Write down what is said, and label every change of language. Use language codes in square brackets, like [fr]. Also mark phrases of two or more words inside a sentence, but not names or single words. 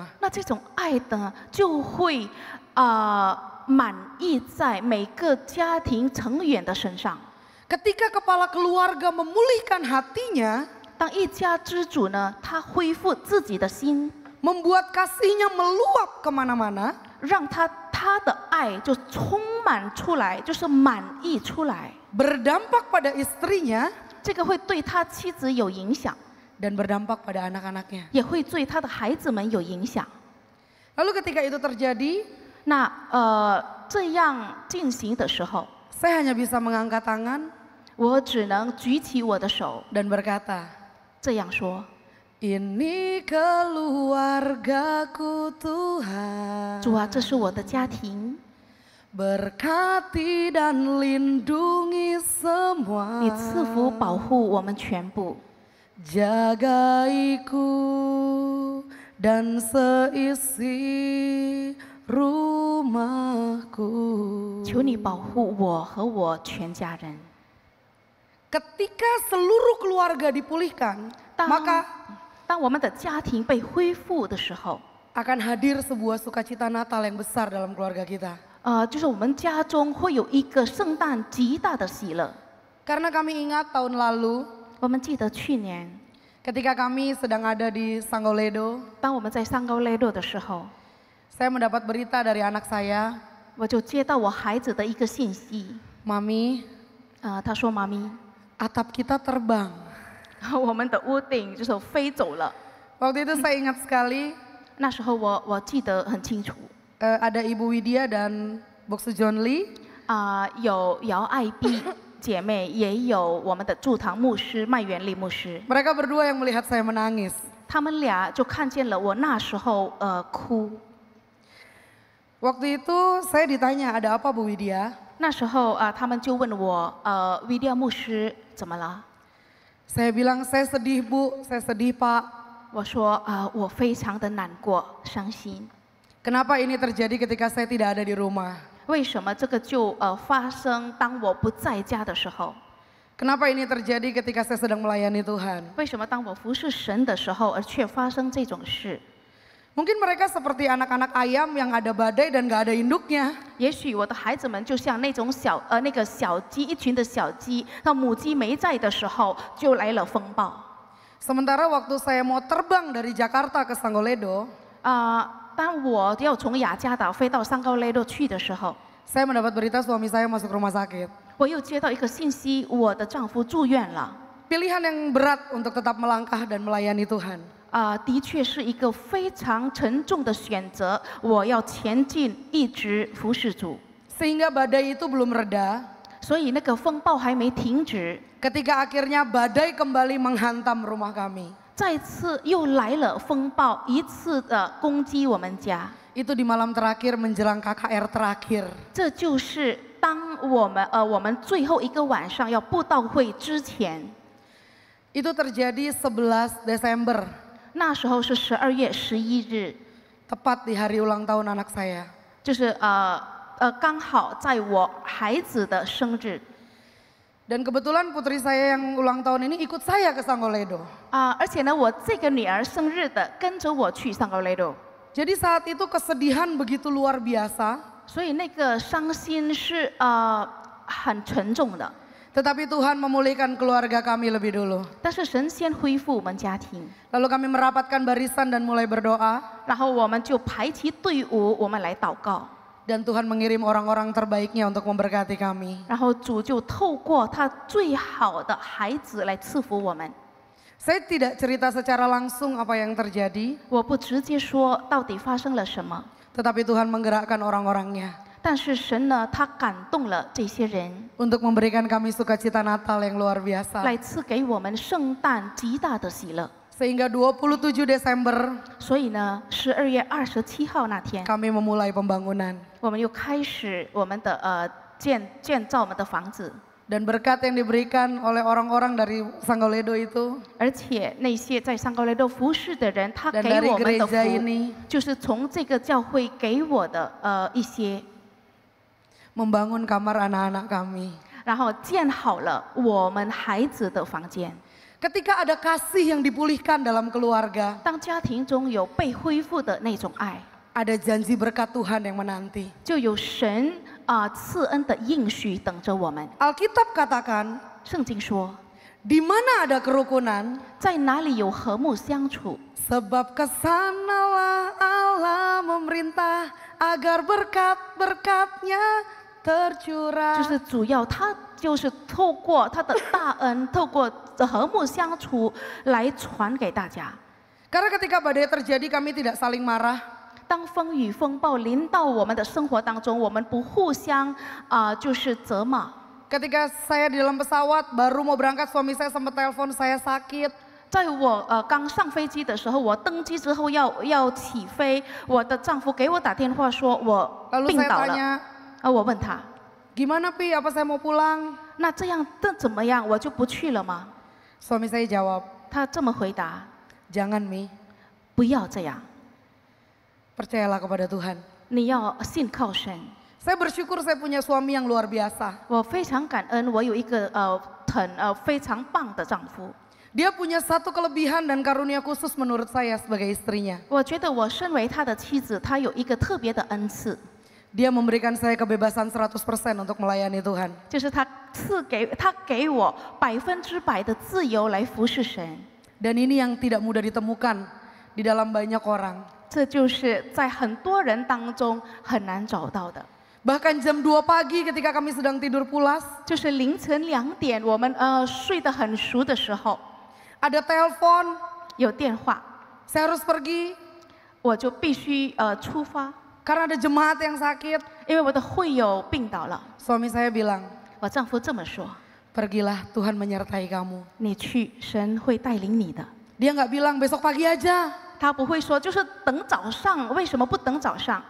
[zh] 那这种爱呢，就会满溢在每个家庭成员的身上。 [id] Ketika kepala keluarga memulihkan hatinya, [zh] 当一家之主呢，他恢复自己的心， [id] membuat kasihnya meluap kemana-mana, [zh] 让他的爱就充满出来，就是满溢出来。 [id] berdampak pada istrinya [zh] 这个会对他妻子有影响， [id] dan berdampak pada anak-anaknya. [zh] 也会对他的孩子们有影响。 [id] Lalu ketika itu terjadi, [zh] 那这样进行的时候， [id] saya hanya bisa mengangkat tangan [zh] 我只能举起我的手， [id] dan berkata, [zh] 这样说： [id] ini keluargaku Tuhan. [zh] 主啊，这是我的家庭， [id] Berkati dan lindungi semua. [zh] 你赐福保护我们全部， [id] Jagaiku dan seisi rumahku. [zh] 求你保护我和我全家人。 [id] Ketika seluruh keluarga dipulihkan, [zh] 当 [id] maka [zh] 当我们的家庭被恢复的时候， [id] akan hadir sebuah sukacita Natal yang besar dalam keluarga kita. [zh] 就是我们家中会有一个圣诞极大的喜乐。 [id] Karena kami ingat tahun lalu, [zh] 我们记得去年， [id] ketika kami sedang ada di Sangoledo, [zh] 当我们在上高雷洛的时候， [id] saya mendapat berita dari anak saya, [zh] 我就接到我孩子的一个信息， [id] Mami, [zh] 他说：“妈咪， [id] atap kita terbang. [zh] 我们的屋顶就是飞走了。” [id] Waktu itu saya ingat sekali, [zh] 那时候我记得很清楚， [id] ada Ibu Widya dan Boksu John Lee. [zh] 有姚爱碧姐妹，也有我们的驻堂牧师麦元利牧师， [id] Mereka berdua yang melihat saya menangis. [zh] 他们俩就看见了我那时候哭。 [id] Waktu itu saya ditanya, ada apa Bu Widya? [zh] 那时候他们就问我维利亚牧师怎么了？ [id] Saya bilang, saya sedih Bu, saya sedih Pak. [zh] 我说我非常的难过、伤心。 [id] Kenapa ini terjadi ketika saya tidak ada di rumah? [zh] 为什么这个就发生当我不在家的时候？ [id] Kenapa ini terjadi ketika saya sedang melayani Tuhan? [zh] 为什么当我服侍神的时候，而却发生这种事？ [id] Mungkin mereka seperti anak-anak ayam yang ada badai dan gak ada induknya. [zh] 也许我的孩子们就像那种那个小鸡，一群的小鸡，那母鸡没在的时候，就来了风暴。 [id] Sementara waktu saya mau terbang dari Jakarta ke Sangoledo, [zh] 当我要从雅加达飞到上高雷洛去的时候， [id] saya mendapat berita suami saya masuk rumah sakit. [zh] 我又接到一个信息，我的丈夫住院了。 [id] Pilihan yang berat untuk tetap melangkah dan melayani Tuhan. [zh] 的确是一个非常沉重的选择，我要前进，一直服侍主。 [id] Sehingga badai itu belum reda. [zh] 所以那个风暴还没停止， [id] Ketika akhirnya badai kembali menghantam rumah kami. [zh] 再次又来了风暴，一次的攻击我们家。 [id] Itu di malam terakhir menjelang KKR terakhir. [zh] 这就是当我们最后一个晚上要布道会之前， [id] Itu terjadi 11 Desember. [zh] 那时候是12月11日， [id] Tepat di hari ulang tahun anak saya. [zh] 就是刚好在我孩子的生日。 [id] Dan kebetulan putri saya yang ulang tahun ini ikut saya ke Sangoledo. [zh] 而且呢，我这个女儿生日的跟着我去上高雷洛， [id] Jadi saat itu kesedihan begitu luar biasa. [zh] 所以那个伤心是很沉重的。 [id] Tetapi Tuhan memulihkan keluarga kami lebih dulu. [zh] 但是神先恢复我们家庭， [id] Lalu kami merapatkan barisan dan mulai berdoa. [zh] 然后我们就排齐队伍，我们来祷告。 [id] Dan Tuhan mengirim orang-orang terbaiknya untuk memberkati kami. [zh] 然后主就透过他最好的孩子来赐福我们。 [id] Saya tidak cerita secara langsung apa yang terjadi. [zh] 我不直接说到底发生了什么， [id] Tetapi Tuhan menggerakkan orang-orangnya. [zh] 但是神呢，他感动了这些人， [id] Untuk memberikan kami sukacita Natal yang luar biasa. [zh] 来赐给我们圣诞极大的喜乐。 [id] Sehingga 27 Desember [zh] 所以呢，12月27号那天， [id] kami memulai pembangunan. [zh] 我们又开始我们的建造我们的房子， [id] Dan berkat yang diberikan oleh orang-orang dari Sangoledo itu [zh] 而且那些在上高雷豆服侍的人，他 [id] dan [zh] 给 [id] dari [zh] 我们的 [id] gereja [zh] 福， [id] ini [zh] 就是从这个教会给我的一些， [id] membangun kamar anak-anak kami. [zh] 然后建好了我们孩子的房间。 [id] Ketika ada kasih yang dipulihkan dalam keluarga, [zh] 当家庭中有被恢复的那种爱， [id] ada janji berkat Tuhan yang menanti. [zh] 就有神赐恩的应许等着我们。 [id] Alkitab katakan, [zh] 圣经说， [id] di mana ada kerukunan, [zh] 在哪里有和睦相处， [id] sebab kesanalah Allah memerintah agar berkat-berkatnya [zh] 就 [id] tercurah. [zh] 是主要他就是透过他的大恩，透过和睦相处来传给大家。 [id] Karena ketika badai terjadi kami tidak saling marah. [zh] 当风雨风暴临到我们的生活当中，我们不互相就是责骂。 [id] Ketika saya di dalam pesawat baru mau berangkat, suami saya sempat telepon saya sakit. [zh] 在我刚上飞机的时候，我登机之后要起飞，我的丈夫给我打电话说我 [id] Lalu [zh] 病 [id] saya [zh] 倒了。 [id] tanya, [zh] 我问他， [id] gimana Pi, apa saya mau pulang? [zh] 那这样怎么样？我就不去了吗？ [id] Suami saya jawab, [zh] 他这么回答： [id] jangan Mi, [zh] 不要这样， [id] percayalah kepada Tuhan. [zh] 你要信靠神。 [id] Saya bersyukur saya punya suami yang luar biasa. [zh] 我非常感恩，我有一个非常棒的丈夫。 [id] Dia punya satu kelebihan dan karunia khusus menurut saya sebagai istrinya. [zh] 我觉得我身为他的妻子，他有一个特别的恩赐， [id] Dia memberikan saya kebebasan 100% untuk melayani Tuhan. [zh] 就是他给我100%的自由来服侍神。 [id] Dan ini yang tidak mudah ditemukan di dalam banyak orang. [zh] 这就是在很多人当中很难找到的。 [id] Bahkan jam 2 pagi ketika kami sedang tidur pulas, [zh] 就是凌晨2点，我们睡得很熟的时候， [id] ada telepon, [zh] 有电话， [id] saya harus pergi [zh] 我就必须出发， [id] karena ada jemaat yang sakit. [zh] 因为我的会友病倒了。 [id] Suami saya bilang, [zh] 我丈夫这么说 [id] pergilah Tuhan menyertai kamu.：“ [zh] 你去，神会带领你的。” [id] Dia nggak bilang besok pagi aja. [zh] 他不会说就是等早上，为什么不等早上？